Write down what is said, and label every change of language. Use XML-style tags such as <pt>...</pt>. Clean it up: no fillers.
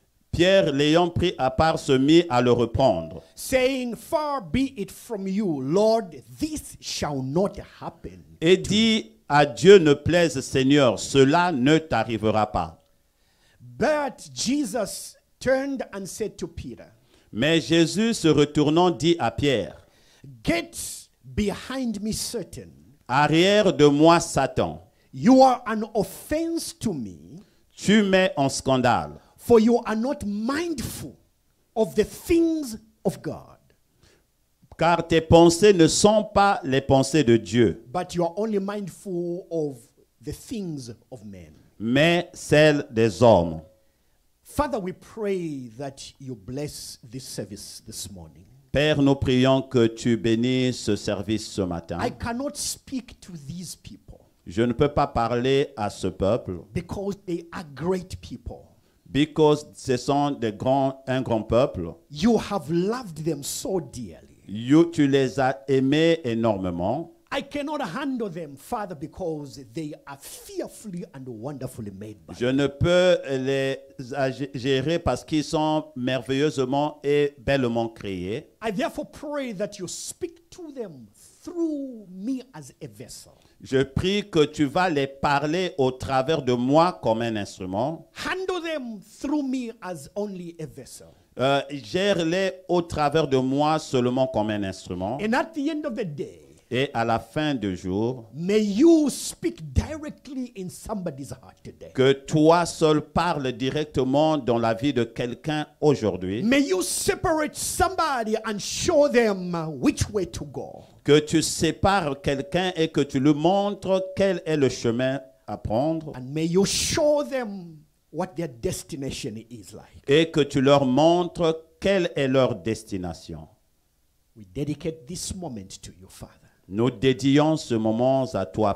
<fr>Pierre, l'ayant pris à part, se mit à le reprendre,</fr> <en>saying, far be it from you, Lord, this shall not happen.</en> <fr>Et dit, à Dieu ne plaise, Seigneur, cela ne t'arrivera pas.</fr> <en>But Jesus turned and said to Peter,</en> <fr>mais Jésus, se retournant, dit à Pierre,</fr> <en>get Behind me, Satan,</en> <fr>Arrière de moi, Satan.</fr> <en>you are an offense to me,</en> <fr>Tu mets en scandale.</fr> <en>for you are not mindful of the things of God,</en> <fr>Car tes pensées ne sont pas les pensées de Dieu,</fr> <en>but you are only mindful of the things of men.</en> <fr>mais celles des hommes.</fr> <en>Father, we pray that you bless this service this morning.</en> <fr>Père, nous prions que tu bénisses ce service ce matin.</fr> <en>I cannot speak to these people</en> <fr>Je ne peux pas parler à ce peuple,</fr> <en>because they are great people. because</en> <fr>ce sont un grand peuple.</fr> <en>You have loved them so dearly.</en> <fr>Tu les as aimés énormément.</fr> <en>I cannot handle them, Father, because they are fearfully and wonderfully made by</en> <fr>Je ne peux les gérer parce qu'ils sont merveilleusement et bellement créés.</fr> <en>I therefore pray that you speak to them through me as a vessel.</en> <fr>Je prie que tu vas les parler au travers de moi comme un instrument.</fr> <en>Handle them through me as only a vessel.</en> <fr>Gère-les au travers de moi seulement comme un instrument.</fr> <en>And at the end of the day,</en> <fr>Et à la fin du jour,</fr> <en>may you speak directly in somebody's heart today.</en> <fr>que toi seul parles directement dans la vie de quelqu'un aujourd'hui.</fr> <en>May you separate somebody and show them which way to go.</en> <fr>Que tu sépares quelqu'un et que tu lui montres quel est le chemin à prendre.</fr> <en>And may you show them what their destination is like.</en> <fr>Et que tu leur montres quelle est leur destination.</fr> <en>We dedicate this moment to you, Father.</en> <fr>Nous dédions ce moment à toi,</fr>